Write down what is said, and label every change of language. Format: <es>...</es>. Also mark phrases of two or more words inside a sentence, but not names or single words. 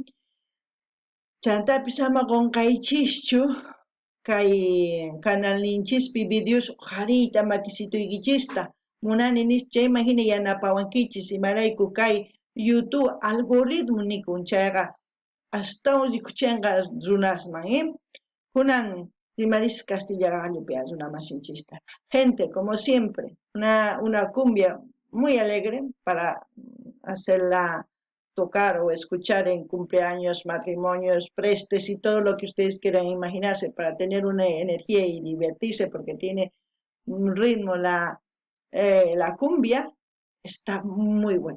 <qu>Chantapis ama qunqaychischu, kay kanalninchispi videos qariyta makisituykichista, munani nis chayman hina yanapawankichis, imarayku kay YouTube algoritmo nikun chayqa astawan rikuchanqa runasman, kunan Maris Castilla Gallupe, una masinchista.</qu> <es>Gente, como siempre, una cumbia muy alegre para hacerla tocar o escuchar en cumpleaños, matrimonios, prestes y todo lo que ustedes quieran imaginarse para tener una energía y divertirse porque tiene un ritmo la cumbia, está muy buena.</es>